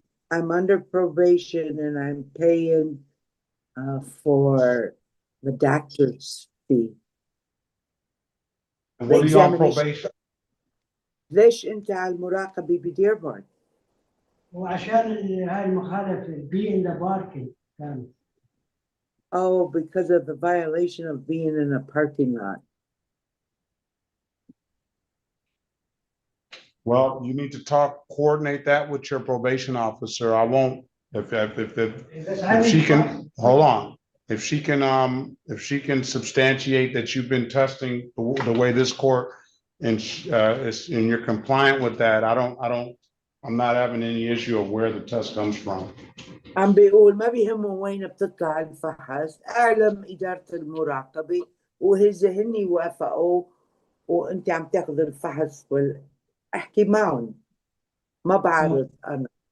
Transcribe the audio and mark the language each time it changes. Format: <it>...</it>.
<en>I'm under probation and I'm paying for the doctor's fee. And what are you on probation?</en> <ar>ليش انت على المراقبة بديربورن؟ وعشان هاي المخالفة</ar> <en>be in the parking</en> <ar>كان.</ar> <en>Oh, because of the violation of being in a parking lot. Well, you need to coordinate that with your probation officer. I won't, if she can, hold on. If she can substantiate that you've been testing the way this court and you're compliant with that, I'm not having any issue of where the test comes from.</en> <ar>عم بيقول ما بيهمهم وين بتطلع الفحص، اعلم إدارة المراقبة وإذا هني وافقوا وانت عم تاخذ الفحص احكي معهم ما بعرض انا.</ar>